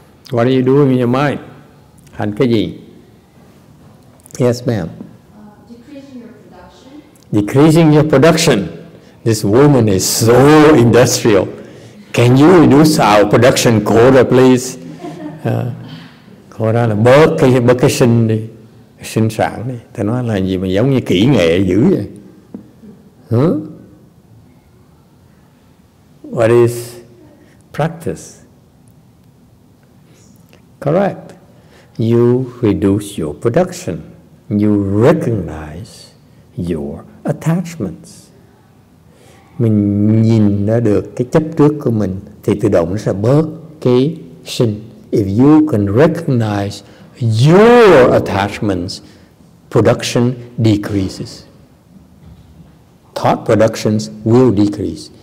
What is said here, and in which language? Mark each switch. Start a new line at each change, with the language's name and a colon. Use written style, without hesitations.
English: What are you doing in your mind?
Vietnamese: Hành cái gì?
English: Yes, ma'am. Decreasing your production. Decreasing your production. This woman is so industrial. Can you reduce our production quota, please?
Vietnamese: Cô đó là bớt cái sinh đi, sinh sản đi. Ta nói là gì mà giống như kỹ nghệ dữ vậy?
English: What is practice? Correct. You reduce your production. You recognize your attachments.
Vietnamese: Mình nhìn ra được cái chấp trước của mình thì tự động nó sẽ bớt cái sinh.
English: If you can recognize your attachments, production decreases. Thought productions will decrease.